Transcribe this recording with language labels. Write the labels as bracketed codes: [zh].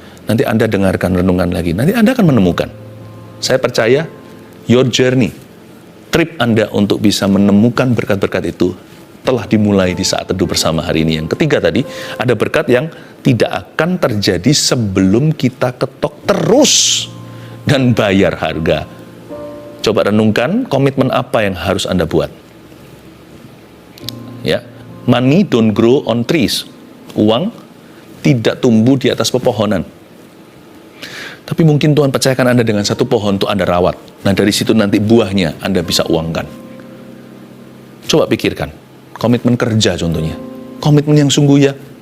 [id] Nanti Anda dengarkan, renungkan lagi. Nanti Anda akan menemukan. Saya percaya [en] your journey, [id] trip Anda untuk bisa menemukan berkat-berkat itu telah dimulai di Saat Teduh bersama hari ini. Yang ketiga tadi, ada berkat yang tidak akan terjadi sebelum kita ketok terus dan bayar harga. Coba renungkan komitmen apa yang harus Anda buat. [en] Ya, money don't grow on trees. [id] Uang tidak tumbuh di atas pepohonan. Tapi mungkin Tuhan percayakan Anda dengan satu pohon untuk Anda rawat. Nah, dari situ nanti buahnya Anda bisa uangkan. Coba pikirkan. Komitmen kerja contohnya. Komitmen yang sungguh ya.